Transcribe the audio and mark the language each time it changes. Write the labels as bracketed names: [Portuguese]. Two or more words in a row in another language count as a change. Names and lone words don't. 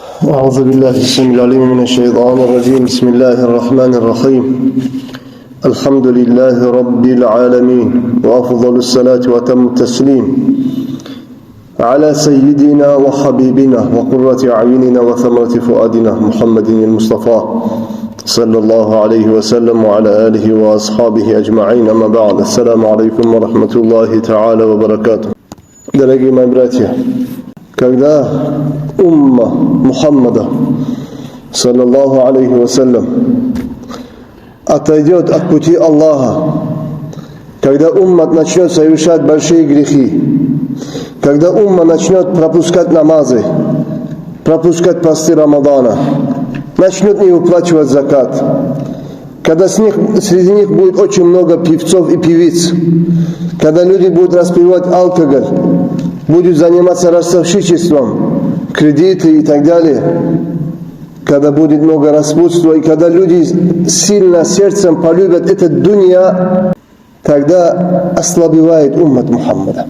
[Arabic] أعوذ بالله السميع العليم من الشيطان الرجيم بسم الله الرحمن الرحيم الحمد لله رب العالمين وأفضل الصلاة وأتم التسليم على سيدنا وحبيبنا وقرة أعيننا وثمرة فؤادنا محمد المصطفى صلى الله عليه وسلم وعلى آله وأصحابه أجمعين أما بعد السلام عليكم ورحمة الله تعالى وبركاته. [Russian] Дорогие мои братья, когда умма Мухаммада, [Arabic] صلى الله عليه وسلم, [Russian] отойдет от пути Аллаха, когда умма начнет совершать большие грехи, когда умма начнет пропускать намазы, пропускать посты Рамадана, начнет не выплачивать закат, когда среди них будет очень много певцов и певиц, когда люди будут распивать алкоголь, будут заниматься ростовщичеством, кредиты и так далее, когда будет много распутства, и когда люди сильно сердцем полюбят этот дунья, тогда ослабевает уммат Мухаммада.